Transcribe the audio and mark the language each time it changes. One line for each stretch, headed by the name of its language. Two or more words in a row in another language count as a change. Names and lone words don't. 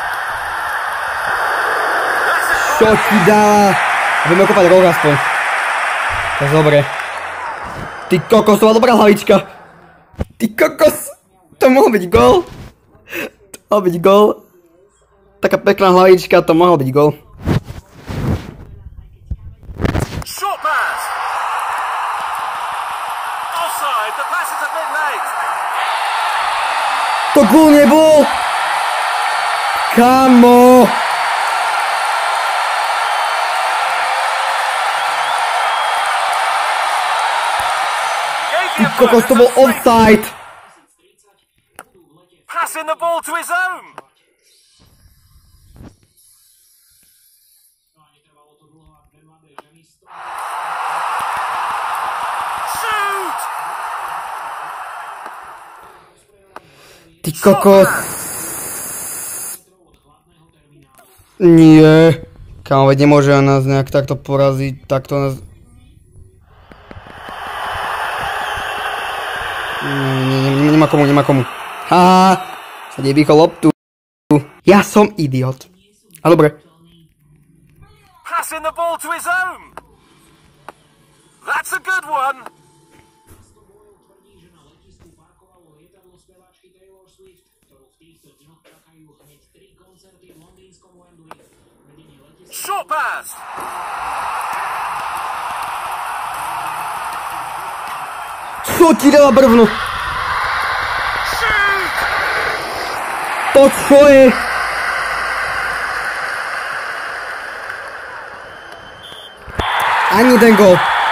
Slovak: Čo ti dáva? Budeme kopať roh aspoň. To je dobre. Ty kokos, to má dobrá hlavička. Ty kokos. To mohol byť gól. Taká pekná hlavička, to mohol byť gól.
English: Short pass. Offside. The pass is a bit late.
Slovak: To gól nebol. Kamo. Ty kokos, to bol offside.
English: Passing the ball to his own. Shoot!
Slovak: Ty kokos. Nie. Kámo, veď nemôže nás nejak takto poraziť, takto nás... Nemá komu. Haha, sa nevýchol loptu. Ja som idiot. A dobre.
English: Passing the ball to his own. That's a good one. Short pass.
Slovak: Čo ti dala brvnu? To čo je? Ani ten gól.